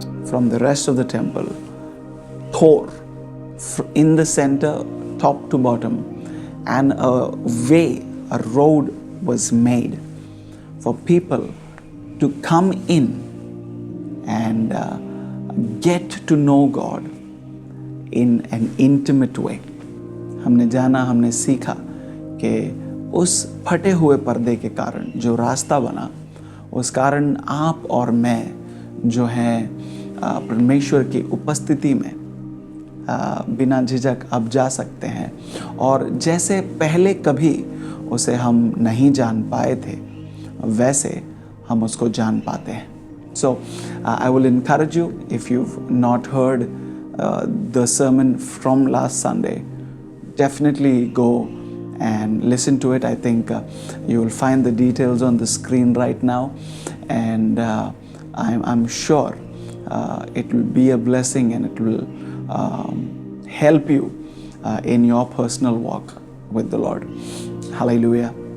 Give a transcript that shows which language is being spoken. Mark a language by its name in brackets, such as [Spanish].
[English] from the rest of the temple tore in the center, top to bottom, and a way, a road was made for people to come in and get to know God in an intimate way. [Hindi] हमने जाना, हमने सीखा कि उस फटे हुए पर्दे के कारण जो रास्ता बना, उस कारण आप और मैं जो हैं परमेश्वर की उपस्थिति में बिना झिझक अब जा सकते हैं, और जैसे पहले कभी उसे हम नहीं जान पाए थे वैसे हम उसको जान पाते हैं. [English] So I will encourage you, if you've not heard the sermon from last Sunday, definitely go and listen to it. I think you will find the details on the screen right now, and I'm sure it will be a blessing and it will help you in your personal walk with the Lord. Hallelujah.